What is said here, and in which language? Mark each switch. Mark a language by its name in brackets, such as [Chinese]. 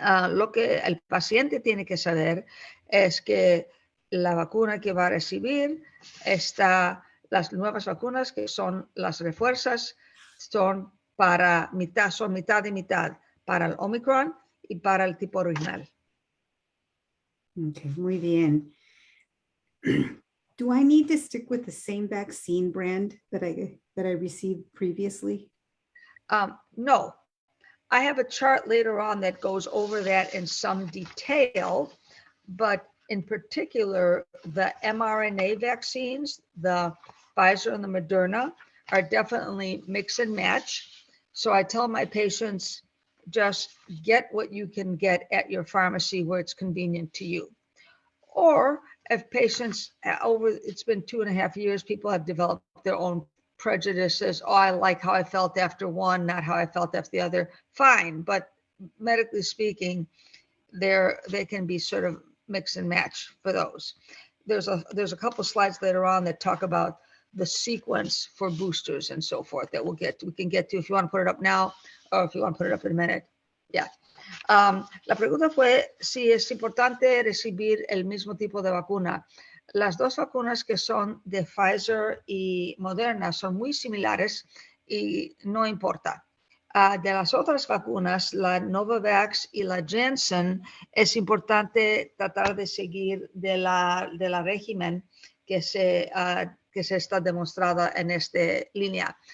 [Spanish] Lo que el paciente tiene que saber es que la vacuna que va a recibir las nuevas vacunas, que son las refuerzas, son mitad y mitad para el Omicron y para el tipo original. Okay, muy bien. [English] Do I need to stick with the same vaccine brand that I received previously? No, I have a chart later on that goes over that in some detail, but in particular, the mRNA vaccines, the Pfizer and the Moderna, are definitely mix and match. So I tell my patients, just get what you can get at your pharmacy where it's convenient to you. Or if patients it's been 2.5 years, people have developed their own prejudices. Oh, I like how I felt after one, not how I felt after the other. Fine, but medically speaking, they can be sort of mix and match for those. There's a couple slides later on that talk about the sequence for boosters and so forth that we can get to if you want to put it up now or if you want to put it up in a minute. Yeah. [Spanish] La pregunta fue si es importante recibir el mismo tipo de vacuna. Las dos vacunas que son de Pfizer y Moderna son muy similares y no importa. De las otras vacunas, la Novavax y la Janssen, es importante tratar de seguir de la régimen que se está demostrada en esta línea.